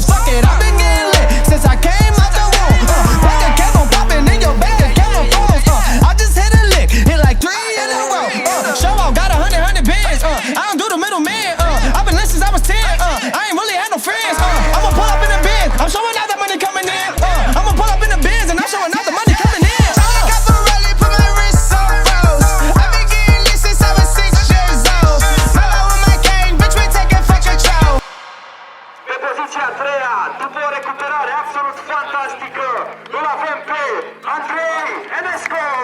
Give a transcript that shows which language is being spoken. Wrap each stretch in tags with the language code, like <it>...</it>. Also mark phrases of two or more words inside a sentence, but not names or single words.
<en>Fuck it, I've been getting lit since I came out the womb. Bank account on popping in your bank account on phones. I just hit a lick, hit like 3 in a row. Show out, got 100 bands. I don't do the middleman. I've been lit since I was 10. I ain't really had no friends. I'ma pull up in the Benz. I'm showing out that money coming in. I'ma pull up in the Benz and I'm showing out the money coming in.</en> <ro>Poziția a treia, după o recuperare absolut fantastică, îl avem pe Andrei Enescu!</ro>